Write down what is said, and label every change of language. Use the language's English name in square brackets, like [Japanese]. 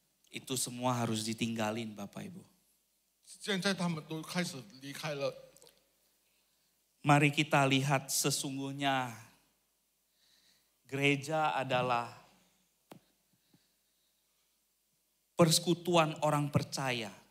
[Indonesian] Itu semua harus ditinggalin Bapak Ibu. [Chinese] 现在他们都开始离开了。 [Indonesian] Mari kita lihat sesungguhnya gereja adalah persekutuan orang percaya.